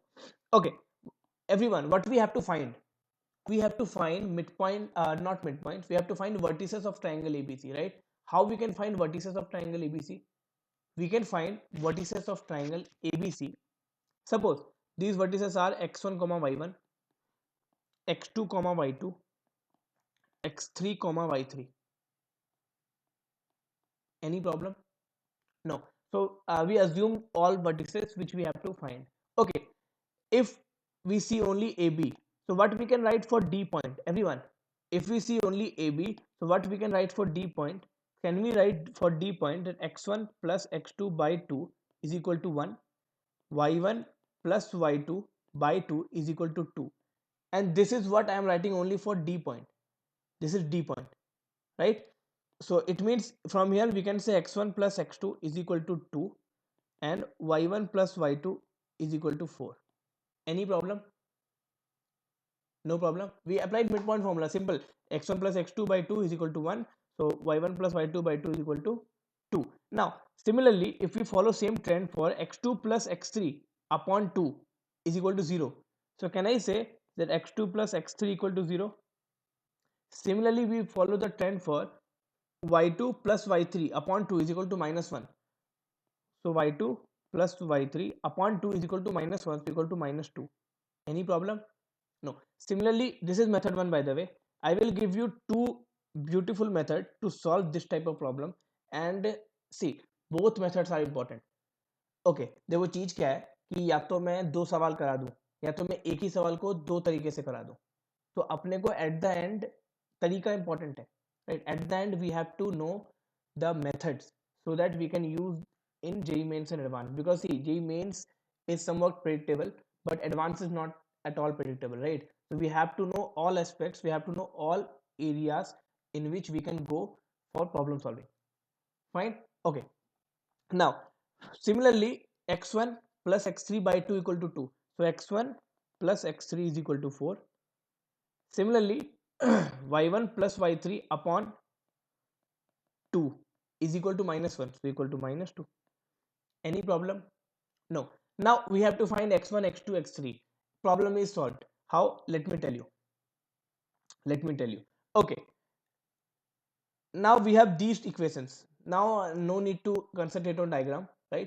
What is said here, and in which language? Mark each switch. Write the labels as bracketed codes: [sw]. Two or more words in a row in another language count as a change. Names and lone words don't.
[en] Okay, everyone, what we have to find? We have to find midpoint, not midpoints, we have to find vertices of triangle ABC, right? How we can find vertices of triangle ABC? We can find vertices of triangle ABC. Suppose these vertices are x1 comma y1, x2 comma y2, x3 comma y3. Any problem? No. So we assume all vertices which we have to find. Okay, if we see only AB, so what we can write for D point? Everyone, if we see only AB, so what we can write for D point? Can we write for D point that x1 plus x2 by 2 is equal to 1, y1 plus y2 by 2 is equal to 2, and this is what I am writing only for D point. This is D point, right? So it means from here we can say x1 plus x2 is equal to 2, and y1 plus y2 is equal to 4. Any problem? No problem. We applied midpoint formula, simple. X1 plus x2 by 2 is equal to 1. So y1 plus y2 by 2 is equal to 2. Now, similarly, if we follow same trend for x2 plus x3 upon 2 is equal to 0. So can I say that x2 plus x3 equal to 0? Similarly, we follow the trend for y2 plus y3 upon 2 is equal to minus 1. So y2 plus y3 upon 2 is equal to minus 1 is equal to minus 2. Any problem? No. Similarly, this is method 1, by the way. I will give you two beautiful method to solve this type of problem. And see, both methods are important. [hi] ओके, देखो चीज क्या है कि या तो मैं दो सवाल करा दूं या तो मैं एक ही सवाल को दो तरीके से करा दूं. तो अपने को [en] at the end [hi] तरीका इंपॉर्टेंट है, राइट. [en] at the end we have to know the methods so that we can use in JEE mains and advanced, because see JEE mains is somewhat predictable but advanced is not at all predictable, right. So we have to know all aspects, we have to know all areas in which we can go for problem solving. Fine. Okay, now similarly x1 plus x3 by 2 equal to 2, so x1 plus x3 is equal to 4. Similarly y1 plus y3 upon 2 is equal to -1, so equal to -2. Any problem? No. Now we have to find x1, x2, x3. Problem is solved. How? Let me tell you. Let me tell you. Okay. Now we have these equations. Now no need to concentrate on diagram, right?